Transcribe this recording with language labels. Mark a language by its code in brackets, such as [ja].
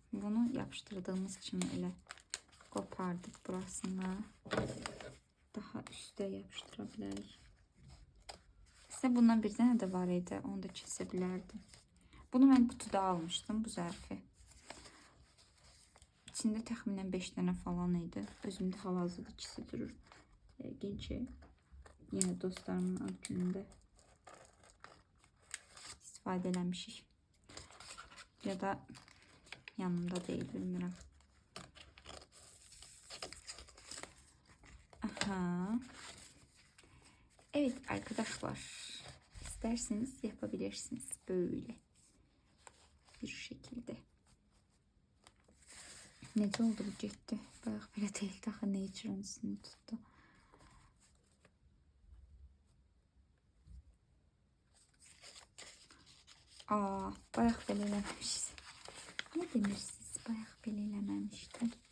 [az] Bunu yapıştırdığımız kimi elə qopardıq burasını. Daha üstə yapışdıra bilərik. İşte bundan bir dənə də var idi. Onu da kəsə bilərdim. Bunu mən qutuda almışdım, bu zərfi. İçində təxminən 5 dənə falan idi. Özümdə hal-hazırda ikisi durur. Yəqin ki, yenə dostlarımın ad günündə istifadə eləmişik. [tr] Ya da yanımda değil, bilmirəm. Aha. Evet arkadaşlar, isterseniz yapabilirsiniz böyle bir şekilde. [az] Necə oldu bu getdi? Bayaq belə deyildi, axı Nature'ın üstünü tutdu. Bayaq belə eləməmişiz. Nə demirsiniz? Bayaq belə eləməmişdim.